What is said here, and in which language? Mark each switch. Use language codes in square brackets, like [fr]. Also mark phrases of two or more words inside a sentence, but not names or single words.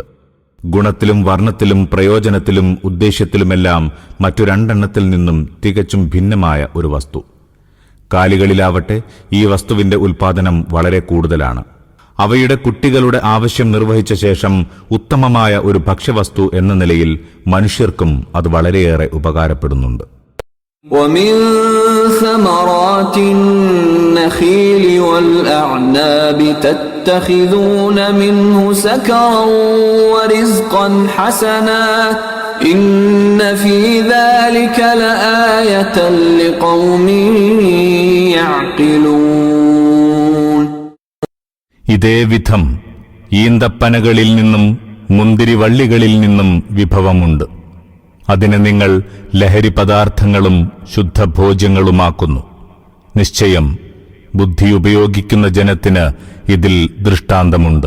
[ml] ഗുണത്തിലും വർണ്ണത്തിലും പ്രയോജനത്തിലും ഉദ്ദേശ്യത്തിലുമെല്ലാം മറ്റു രണ്ടെണ്ണത്തിൽ നിന്നും തികച്ചും ഭിന്നമായ ഒരു വസ്തു. കാലികളിലാവട്ടെ ഈ വസ്തുവിന്റെ ഉൽപ്പാദനം വളരെ കൂടുതലാണ്. അവയുടെ കുട്ടികളുടെ ആവശ്യം നിർവഹിച്ച ശേഷം ഉത്തമമായ ഒരു ഭക്ഷ്യവസ്തു എന്ന നിലയിൽ മനുഷ്യർക്കും അത് വളരെയേറെ ഉപകാരപ്പെടുന്നുണ്ട്. [ar] وَمِن ثَمَرَاتِ النَّخِيلِ وَالْأَعْنَابِ تَتَّخِذُونَ مِنْهُ سَكَرًا وَرِزْقًا حَسَنًا إِنَّ فِي ذَلِكَ لَآيَةً لِقَوْمٍ يَعْقِلُونَ. [ml] ഇതേ വിധം ഈന്തപ്പനകളിൽ നിന്നും മുന്തിരിവള്ളികളിൽ നിന്നും വിഭവമുണ്ട്. അതിനെ നിങ്ങൾ ലഹരി പദാർത്ഥങ്ങളും ശുദ്ധഭോജ്യങ്ങളുമാക്കുന്നു. നിശ്ചയം ബുദ്ധി ഉപയോഗിക്കുന്ന ജനത്തിന് ഇതിൽ ദൃഷ്ടാന്തമുണ്ട്.